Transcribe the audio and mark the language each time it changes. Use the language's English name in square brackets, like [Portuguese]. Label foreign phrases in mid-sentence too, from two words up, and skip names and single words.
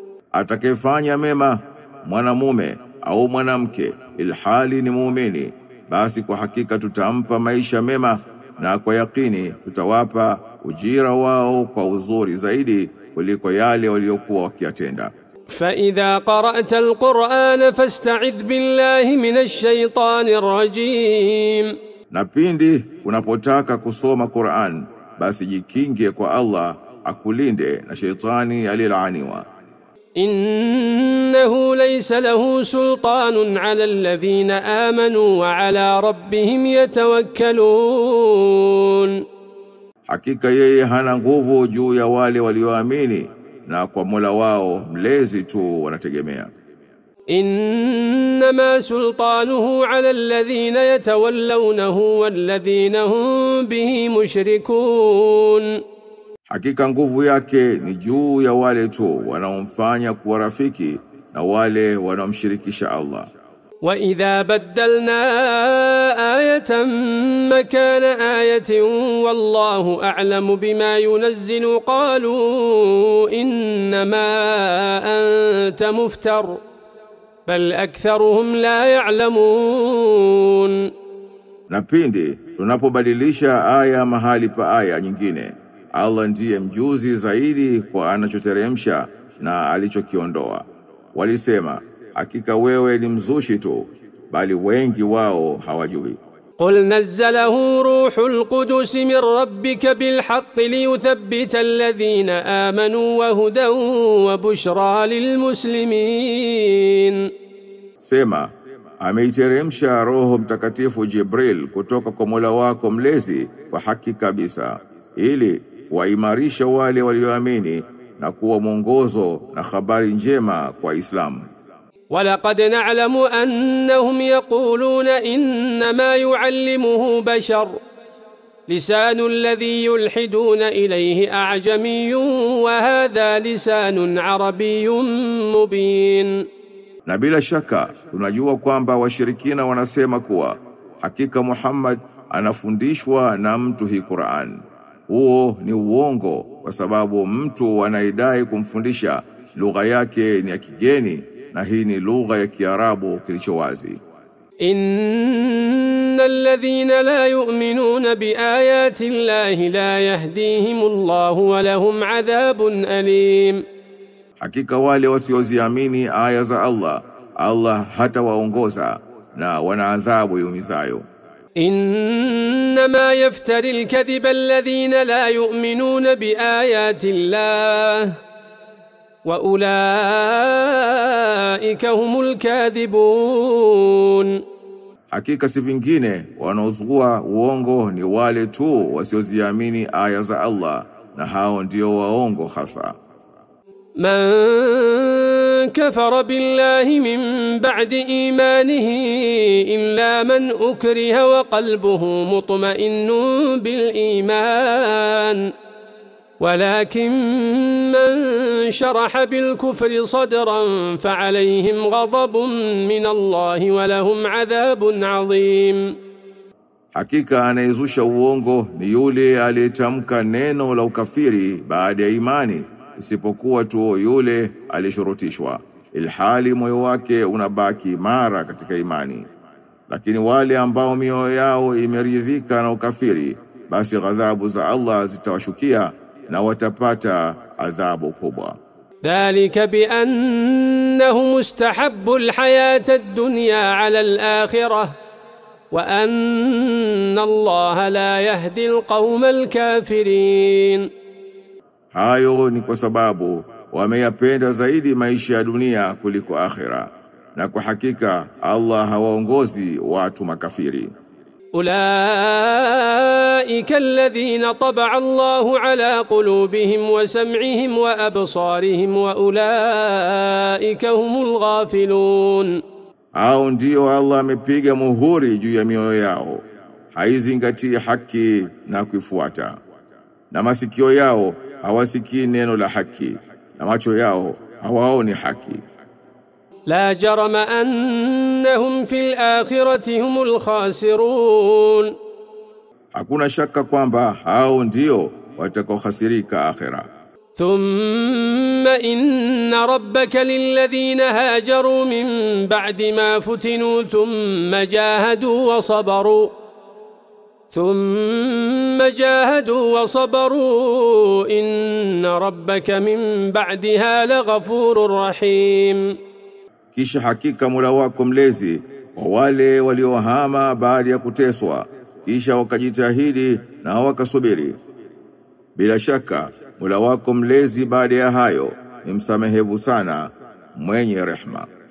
[Swahili] Atakayefanya mema, mwanamume au mwanamke, ilhali ni muumini, basi kwa hakika tutampa maisha mema, na kwa yakini tutawapa ujira wao kwa uzuri zaidi kuliko yale waliokuwa wakiyatenda. [Arabic] فإذا قرأت القرآن فاستعذ بالله من الشيطان الرجيم. [Swahili] Na pindi unapotaka kusoma Qur'an, basi jikinge kwa Allah akulinde na shaitani aliyelaaniwa. [Arabic] إنه ليس له سلطان على الذين آمنوا وعلى ربهم يتوكلون. [Swahili] hakika yeye hana nguvu juu ya wale walioamini na kwa Mola wao mlezi tu wanategemea. [Arabic] إنما سلطانه على الذين يتولونه والذين هم به مشركون. [Swahili] Hakika nguvu yake ni juu ya wale tu wanaomfanya kuwa rafiki na wale wanaomshirikisha Allah. [Arabic] وإذا بدلنا آية مكان آية والله أعلم بما ينزل قالوا إنما أنت مفتر بل أكثرهم لا يعلمون. [Swahili] Na pindi tunapobadilisha aya mahali pa aya nyingine, Allah ndiye mjuzi zaidi kwa anachoteremsha na alichokiondoa. Walisema, hakika wewe ni mzushi tu, bali wengi wao hawajui. [Arabic] قل نزله روح القدس من ربك بالحق ليثبت الذين آمنوا وهدى وبشرى للمسلمين. [Swahili] Sema, ameiteremsha Roho Mtakatifu Jibril kutoka kwa Mola wako mlezi kwa haki kabisa, ili waimarisha wale walioamini na kuwa mwongozo na habari njema kwa Islamu. [Arabic] ولقد نعلم أنهم يقولون إنما يعلمه بشر لسان الذي يلحدون إليه أعجمي وهذا لسان عربي مبين. [Swahili] Na bila shaka tunajua kwamba washirikina wanasema kuwa hakika Muhammad anafundishwa na mtu hii Qur'an. Huo ni uongo kwa sababu mtu anaidai kumfundisha lugha yake ni ya kigeni na hii ni lugha ya Kiarabu kilicho wazi. [Arabic] إن الذين لا يؤمنون بآيات الله لا يهديهم الله ولهم عذاب أليم. [Swahili] Hakika wale wasioziamini aya za Allah, Allah hata waongoza na wana adhabu yumizayo. [Arabic] إنما يفتري الكذب الذين لا يؤمنون بآيات الله وأولئك هم الكاذبون. [Swahili] Hakika si vingine wanaozua uongo ni wale tu wasioziamini aya za Allah, na hao ndio waongo hasa. [Arabic] من كفر بالله من بعد إيمانه إلا من أكره وقلبه مطمئن بالإيمان ولكن من شرح بالكفر صدرا فعليهم غضب من الله ولهم عذاب عظيم. [Swahili] Hakika anayezusha uongo ni yule aliyetamka neno la ukafiri baada ya imani, isipokuwa tu yule alishurutishwa, ilhali moyo wake unabaki imara katika imani. Lakini wale ambao mioyo yao imeridhika na ukafiri, basi ghadhabu za Allah zitawashukia na watapata adhabu kubwa. [Arabic] ذلك بأنه مستحب الحياة الدنيا على الآخرة وأن الله لا يهدي القوم الكافرين. [Swahili] Hayo ni kwa sababu wameyapenda zaidi maisha ya dunia kuliko akhira, na kwa hakika Allah hawaongozi watu makafiri. [Arabic] أولئك الذين طبع الله على قلوبهم وسمعهم وأبصارهم وأولئك هم الغافلون. [Swahili] Hao ndio Allah amepiga muhuri juu ya mioyo yao, haizingatii haki na kuifuata, na masikio yao hawasikii neno la haki, na macho yao hawaoni haki. [Arabic] لا جرم أنهم في الآخرة هم الخاسرون. [Swahili] Hakuna shaka kwamba hao ndio watakaokhasirika akhira. [Arabic] ثم إن ربك للذين هاجروا من بعد ما فتنوا ثم جاهدوا وصبروا إن ربك من بعدها لغفور رحيم. [Swahili] Kisha hakika Mola wako mlezi wa wale waliohama baada ya kuteswa, kisha wakajitahidi na wakasubiri, bila shaka Mola wako mlezi baada ya hayo ni msamehevu sana, mwenye rehema.